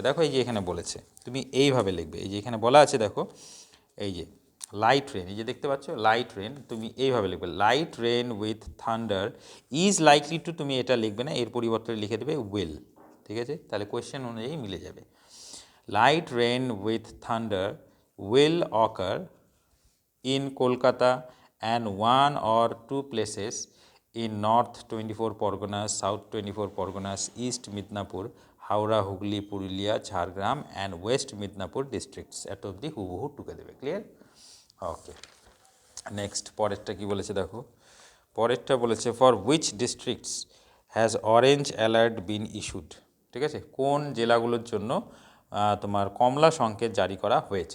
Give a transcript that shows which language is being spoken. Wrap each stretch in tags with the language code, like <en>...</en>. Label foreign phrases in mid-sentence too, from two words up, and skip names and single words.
<bn>দেখো এই যে এখানে বলেছে তুমি এইভাবে লিখবে, এই যে এখানে বলা আছে দেখো, এই যে</bn> <en>light rain,</en> <bn>এই যে দেখতে পাচ্ছ</bn> <en>light rain,</en> <bn>তুমি এইভাবে লিখবে</bn> <en>light rain with thunder is likely to,</en> <bn>তুমি এটা লিখবে না, এর পরিবর্তে লিখে দেবে উইল, ঠিক আছে, তাহলে কোয়েশ্চেন অনুযায়ী মিলে যাবে।</bn> <en>light rain with thunder will occur in Kolkata and 1 or 2 places in North 24 Parganas, South 24 Parganas, East Midnapur, Howrah, Hugli, Purulia, Jhargram and West Midnapur districts,</en> <bn>এত অবধি হুবহু টুকে দেবে,</bn> <en>clear, okay.</en> <bn>নেক্সট পরেরটা কি বলেছে দেখো, পরেরটা বলেছে</bn> <en>for which districts has orange alert been issued,</en> <bn>ঠিক আছে, কোন জেলাগুলোর জন্য তোমার কমলা সংকেত জারি করা হয়েছে।</bn>